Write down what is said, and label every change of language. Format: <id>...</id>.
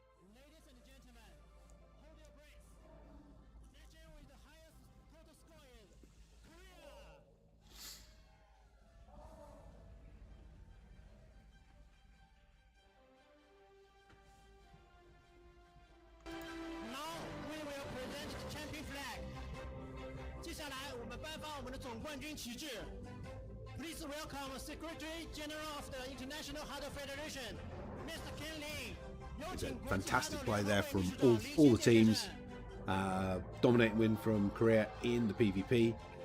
<en>Ladies and gentlemen, hold your breath. Nation with the highest total score is Korea. Now we will present the champion flag.</en> <zh>接下来我们颁发我们的总冠军旗帜。</zh> <en>Please welcome Secretary General of the International HADO Federation, Mr. Ken Lee.</en> <zh>有请</zh> <en>Fantastic play there from all the teams. Dominating win from Korea in the PvP.</en>